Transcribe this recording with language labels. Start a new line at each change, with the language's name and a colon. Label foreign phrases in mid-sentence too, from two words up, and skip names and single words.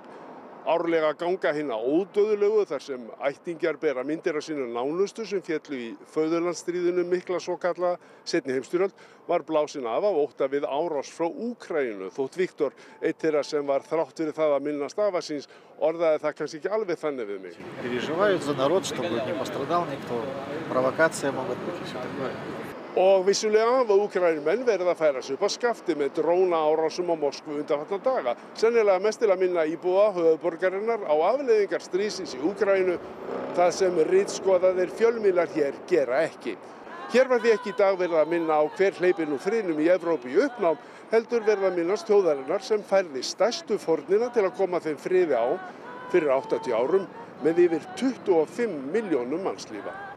Icelandic: Árlega ganga hinna ódauðlegu þar sem ættingjar bera myndir af sínu nánustu sem féllu í föðurlandsstríðinu mikla svokallaða seinni heimsstyrjöld var blásin af ótta við árás frá Úkraínu þótt Viktor, einn þeirra sem var þrátt fyrir það að minnast afa síns, orðaði það kannski ekki alveg þannig við mig.
Russian: Переживают за народ, чтобы не пострадал никто, провокация могут быть и все такое.
Icelandic: Og vissulega hafa Úkraínumenn verið að færa sig upp á skafti með drónaárásum á Moskvu undanfarna daga. Sennilega mest til að minna íbúa höfuðborgarinnar á afleiðingar stríðsins í Úkraínu, það sem ritskoðaðir fjölmiðlar hér gera ekki. Hér var því ekki í dag verið að minna á hver hleypir nú friðnum í Evrópu í uppnám, heldur verið að minnast þjóðarinnar sem færði stærstu fórnina til að koma þeim friði á fyrir 80 árum með yfir 25 milljónum mannslífa.